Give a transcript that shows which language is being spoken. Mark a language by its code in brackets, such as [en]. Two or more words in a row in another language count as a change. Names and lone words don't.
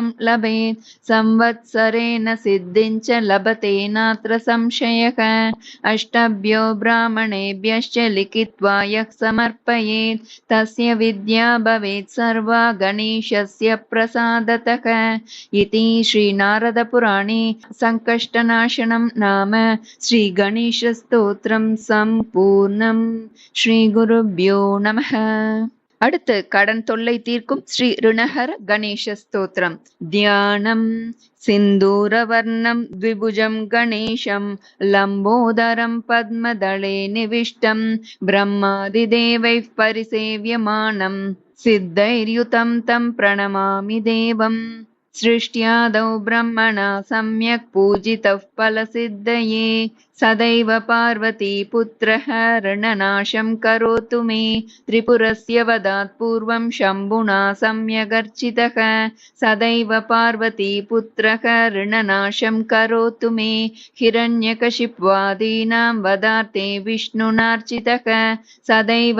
[sa] लभेत् संवत्सरेण सिद्धिं च लभते नात्र संशयः अष्टभ्यो ब्राह्मणेभ्यश्च लिखित्वा यः समर्पयेत् तस्य विद्या भवेत् सर्वा गणेशस्य प्रसादतः इति श्रीनारदपुराणे संकष्टनाशनं नाम श्रीगणेशस्तोत्रं सम्पूर्णम्. श्रीगुरुभ्यो नमः. [ta] அடுத்து கடன் தொல்லை தீர்க்கும் ஸ்ரீ ருணஹர கணேச ஸ்தோத்திரம். தியானம். [sa] सिन्दूरवर्णं द्विभुजं गणेशं लम्बोदरं पद्मदले निविष्टं ब्रह्मादिदेवैः परिसेव्यमानं सिद्धैर्युतं तं प्रणमामि देवम्. सृष्ट्यादौ ब्रह्मणा सम्यक् पूजितः फलसिद्धये सदैव पार्वतीपुत्रः ऋणनाशं करोतु मे त्रिपुरस्य वदात् पूर्वं शम्भुना सम्यगर्चितः सदैव पार्वतीपुत्रः ऋणनाशं करोतु मे हिरण्यकशिप्वादीनां वदार्थे विष्णुनार्चितः सदैव